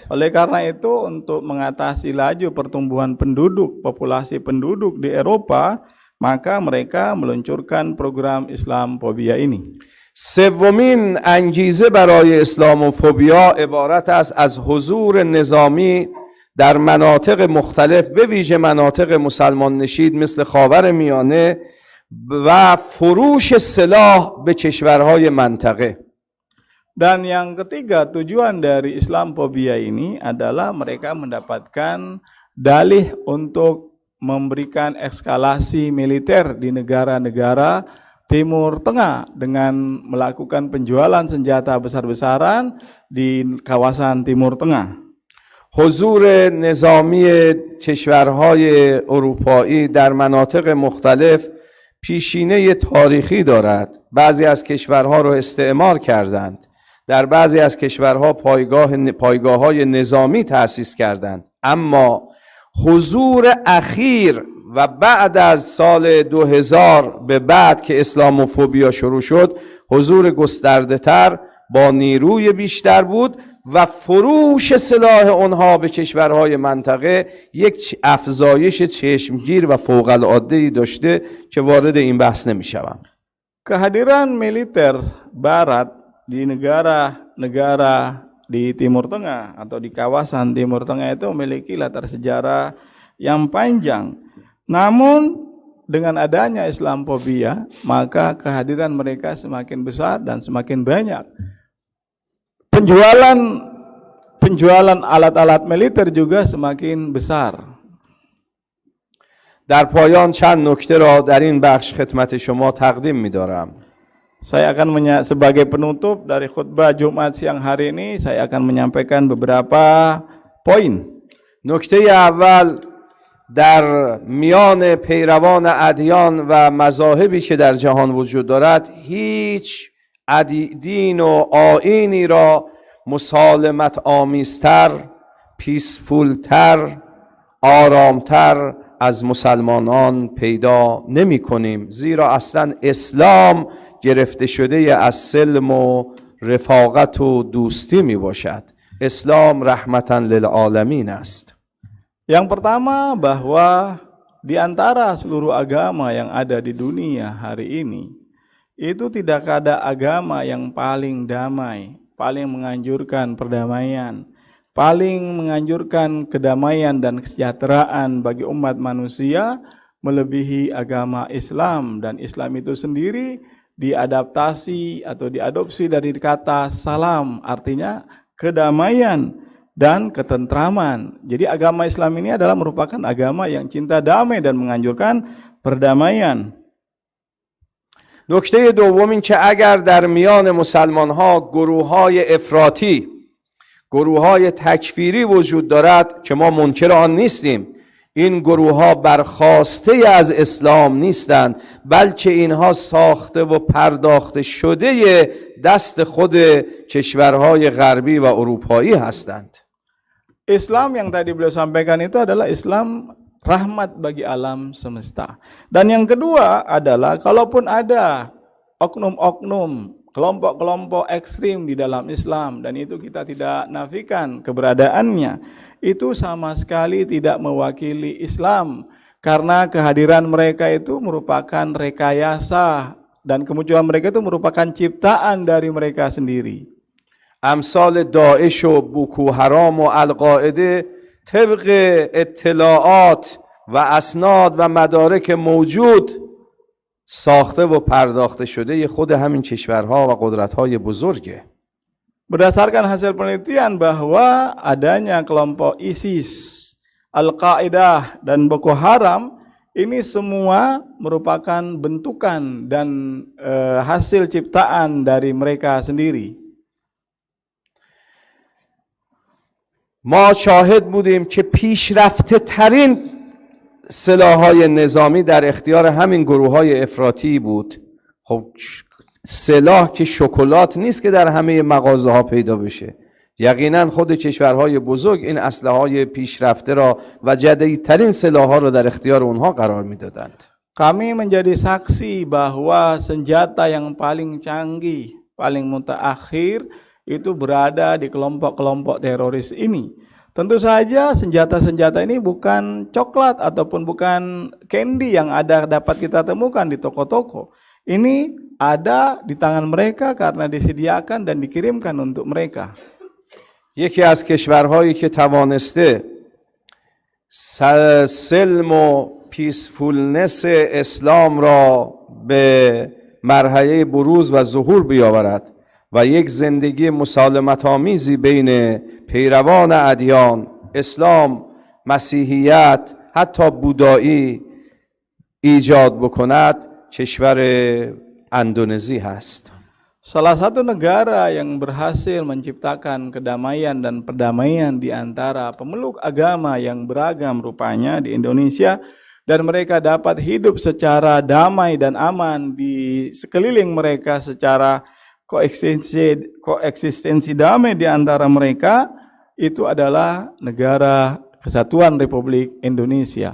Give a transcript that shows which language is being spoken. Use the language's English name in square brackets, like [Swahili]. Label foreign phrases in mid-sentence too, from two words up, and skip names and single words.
[Indonesian] Oleh karena itu, untuk mengatasi laju pertumbuhan penduduk, populasi penduduk di Eropa, maka mereka meluncurkan program Islamofobia ini. [Persian] سومین انگیزه برای اسلاموفوبیا عبارت است از حضور نظامی در مناطق مختلف، به ویژه مناطق مسلمان نشین مثل خاورمیانه، و فروش سلاح به کشورهای منطقه. [Indonesian] Dan yang ketiga, tujuan dari Islamofobia ini adalah mereka mendapatkan dalih untuk memberikan eskalasi militer di negara-negara Timur Tengah dengan melakukan penjualan senjata besar-besaran di kawasan Timur Tengah. [Persian] حضور نظامی کشورهای اروپایی در مناطق مختلف پیشینه تاریخی دارد. بعضی از کشورها رو استعمار کردند. در بعضی از کشورها پایگاه‌های نظامی تأسیس کردند، اما حضور اخیر و بعد از سال 2000 به بعد که اسلاموفوبیا شروع شد، حضور گسترده تر با نیروی بیشتر بود و فروش سلاح اونها به کشورهای منطقه یک افزایش چشمگیر و فوق العاده‌ای داشته که وارد این بحث نمی‌شوم. [Indonesian] Kehadiran militer barat di negara-negara di Timur Tengah atau di kawasan Timur Tengah itu memiliki latar sejarah yang panjang. Namun dengan adanya Islamofobia, maka kehadiran mereka semakin besar dan semakin banyak. Penjualan alat-alat militer juga semakin besar. [Persian] در پایان چند نکته را در این بخش خدمت شما تقدیم می‌دارم. [Indonesian] Saya akan sebagai penutup dari khutbah Jumat siang hari ini, saya akan menyampaikan beberapa poin. [Persian] نکته اول، در میان پیروان ادیان و مذاهبی که در جهان وجود دارد، هیچ دین و آیینی را مسالمت آمیزتر، پیسفولتر، آرامتر از مسلمانان پیدا نمی کنیم، زیرا اصلا اسلام گرفته شده از سلم و رفاقت و دوستی می باشد. اسلام [Arabic] رحمتا للعالمین [Persian] است. [Indonesian] Yang pertama, bahwa di antara seluruh agama yang ada di dunia hari ini, itu tidak ada agama yang paling damai, paling menganjurkan perdamaian, paling menganjurkan kedamaian dan kesejahteraan bagi umat manusia melebihi agama Islam. Dan Islam itu sendiri diadaptasi atau diadopsi dari kata salam, artinya kedamaian dan ketentraman. Jadi agama Islam ini adalah merupakan agama yang cinta damai dan menganjurkan perdamaian. [Persian] نکته دوم این که اگر در میان مسلمان‌ها گروه‌های افراطی، گروه‌های تکفیری وجود دارد که ما منکر آن نیستیم، این گروه‌ها برخاسته از اسلام نیستند، بلکه اینها ساخته و پرداخته شده دست خود کشورهای غربی و اروپایی هستند. [Indonesian] Islam yang tadi beliau sampaikan itu adalah Islam rahmat bagi alam semesta. Dan yang kedua adalah kalaupun ada oknum-oknum, kelompok-kelompok ekstrim di dalam Islam, dan itu kita tidak nafikan keberadaannya, itu sama sekali tidak mewakili Islam, karena kehadiran mereka itu merupakan rekayasa dan kemunculan mereka itu merupakan ciptaan dari mereka sendiri. [Persian] امثال داعش و بوکو حرام و القاعده طبق اطلاعات و اسناد و مدارک موجود ساخته و پرداخته شده خود همین کشورها و قدرت‌های بزرگه. [Indonesian] Berdasarkan hasil penelitian bahwa adanya kelompok ISIS, Al-Qaeda dan Boko Haram ini semua merupakan bentukan dan hasil ciptaan dari mereka sendiri. [Persian] ما شاهد بودیم که پیشرفته ترین سلاح‌های نظامی در اختیار همین گروه‌های افراطی بود. خب سلاح که شکلات نیست که در همه مغازه‌ها پیدا بشه. یقینا خود کشورهای بزرگ این اسلحه‌های پیشرفته را و جدیدترین سلاح‌ها را در اختیار اونها قرار می‌دادند. [Indonesian] Kami menjadi saksi bahwa senjata yang paling canggih, paling mutaakhir itu berada di kelompok-kelompok teroris ini. Tentu saja senjata-senjata ini bukan coklat ataupun bukan candy yang dapat kita temukan di toko-toko. Ini ada di tangan mereka karena disediakan dan dikirimkan untuk mereka. [Persian] یکی از کشورهایی که توانسته سلم و پیسفولنس اسلام را به مرحله بروز و ظهور بیاورد و یک زندگی مسالمت آمیزی بین پیروان ادیان، اسلام، مسیحیت، حتی بودایی ایجاد بکند، کشور اندونزی هست. [Indonesian] Salah satu negara yang berhasil menciptakan kedamaian dan perdamaian di antara pemeluk agama yang beragam rupanya di Indonesia, dan mereka dapat hidup secara damai dan aman di sekeliling mereka secara koeksistensi damai di antara mereka itu adalah negara kesatuan Republik Indonesia.